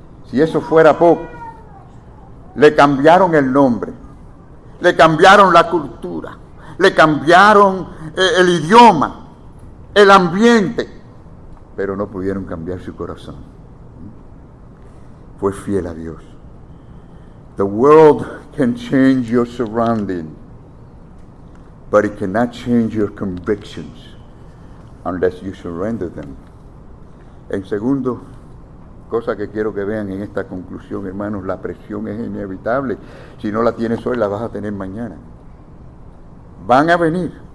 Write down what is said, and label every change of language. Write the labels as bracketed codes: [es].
[es] Si eso fuera poco, le cambiaron el nombre, le cambiaron la cultura, le cambiaron el idioma, el ambiente, pero no pudieron cambiar su corazón. Fue fiel a Dios. [en] The world can change your surrounding, but it cannot change your convictions unless you surrender them. [es] En segundo, cosa que quiero que vean en esta conclusión, hermanos, la presión es inevitable. Si no la tienes hoy, la vas a tener mañana. Van a venir.